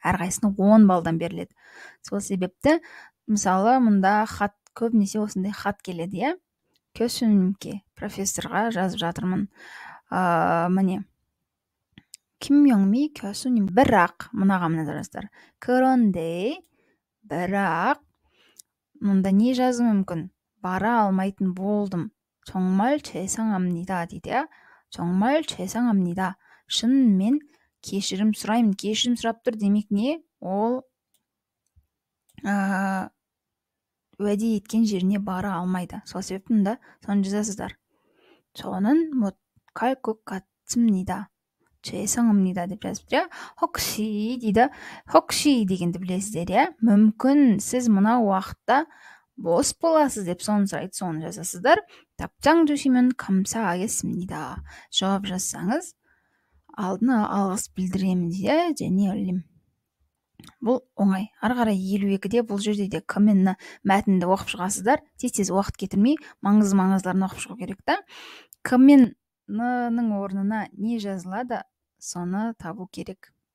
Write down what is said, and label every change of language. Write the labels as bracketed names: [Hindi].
[Kazakh] Әрқайсысына 10 балдан беріледі. Сол себепті, мысалы, мұнда хат, көбінесе осындай хат келеді, иә? [Korean] 교수님께, [Kazakh] профессорға жазып жатырмын. [Korean] міне. 김영미 교수님. [Kazakh] бірақ, мұнаға жаздар. [Korean] 그런데, [Kazakh] бірақ, мұнда не жазу мүмкін? бара алмайтын болдым. [Korean] 정말 죄송합니다 [Kazakh] дейді. [Korean] 정말 죄송합니다. [Kazakh] шынымен кешірім сұраймын. кешірім сұрап тұр демек не? Ол уәде еткен жеріне бара алмайды. сол себепті мұнда соны жазасыздар. [Korean] 저는 못갈 것 같습니다. 죄송합니다 [Kazakh] деп жазыпты. [Korean] 혹시 [Kazakh] дейді. 혹시 дегенді білесіздер, иә? мүмкін сіз мына уақытта бос боласыз деп соны сұрайды, соны жазасыздар. [Korean] 답장 주시면 감사하겠습니다. [Kazakh] жауап жазсаңыз алдына алғыс білдіремін дейді, және өлім. Бұл оңай. Ары қарай 52-де бұл жерде де комментні мәтінді оқып шығасыздар. Тез уақыт кетірмей маңыздыларын оқып шығу керек та. Комментнің орнына не жазылады, соны табу керек.